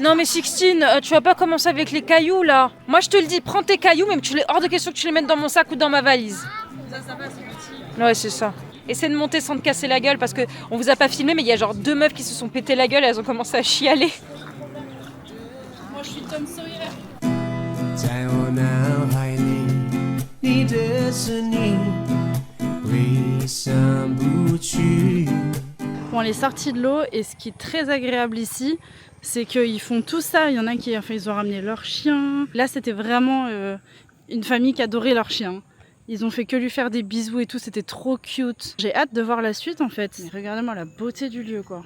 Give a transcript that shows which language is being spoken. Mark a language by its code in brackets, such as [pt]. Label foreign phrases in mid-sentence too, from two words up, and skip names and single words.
[fr] Non mais Sixtine, tu vas pas commencer avec les cailloux là. Moi je te le dis, prends tes cailloux, même tu les hors de question que tu les mettes dans mon sac ou dans ma valise. Ça va, c'est petit. Ouais, c'est ça. Essaie de monter sans te casser la gueule parce que on vous a pas filmé, mais il y a genre 2 meufs qui se sont pété la gueule et elles ont commencé à chialer. Moi, je suis Tom Sawyer. [zh] 在我脑海里，你的身影挥散不去。 [fr] Bon, on est sortis de l'eau et ce qui est très agréable ici, c'est qu'ils font tout ça. Il y en a qui ils ont ramené leur chien. Là, c'était vraiment une famille qui adorait leur chien. Ils ont fait que lui faire des bisous et tout, c'était trop cute. J'ai hâte de voir la suite en fait. Mais regardez-moi la beauté du lieu quoi.